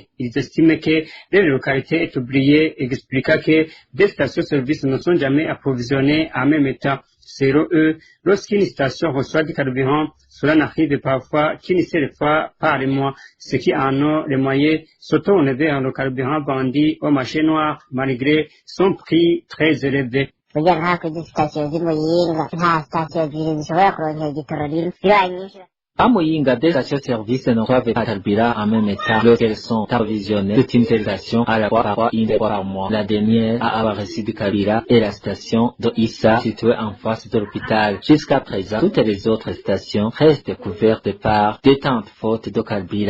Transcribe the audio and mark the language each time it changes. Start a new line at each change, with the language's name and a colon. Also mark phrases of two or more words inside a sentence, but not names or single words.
French: Ils estiment que les localités est oubliée et expliquent que des stations-service ne sont jamais approvisionnées en même temps. Selon eux, lorsqu'une station reçoit du carburant, cela n'arrive parfois qu'une seule fois par mois. Ceux qui en ont les moyens se tournent vers le carburant vendu au marché noir malgré son prix très élevé.
Rundi: Burya nta kuri sitasiyo z'i Muyinga nta sitasiyo ebyiri zishobora kuronkera igitoro rimwe bibaye nyinshi.
French: À Muyinga, des stations-service ne doivent pas carburant en même temps lorsqu'elles sont approvisionnées de une station à la fois une fois par mois. La dernière à avoir reçu du carburant est la station de Issa, située en face de l'hôpital. Jusqu'à présent, toutes les autres stations restent couvertes par des tentes fautes de carburant.